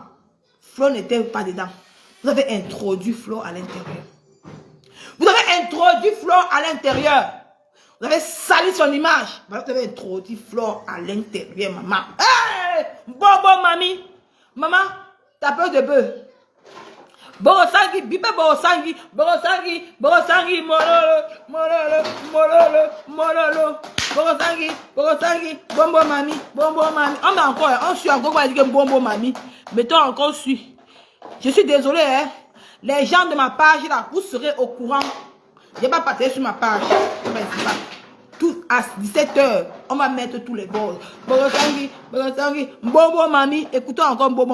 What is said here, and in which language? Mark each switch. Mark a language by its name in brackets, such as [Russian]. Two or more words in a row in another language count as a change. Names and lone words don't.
[French] Flo n'était pas dedans. Vous avez introduit Flo à l'intérieur. Vous avez introduit Flore à l'intérieur. Vous avez sali son image. Vous avez introduit Flore à l'intérieur, maman. Hey! Bobo, mamie. Maman, t'as peur de bœuf. Borosangi, bipe Borosangi, Borosangi, Borosangi, mololo, mololo, mololo, mololo. Borosangi, Borosangi, bombo mami, bombo mami. On met encore, on suit encore, on va dire que bombo mami. Mettons encore suit. Je suis désolé, hein. Les gens de ma page là, vous serez au courant. Je vais pas partir sur ma page. Tout à 17h, on va mettre tous les balles. Borosangi, Borosangi, Bobo Mami. Écoutons encore Bobo.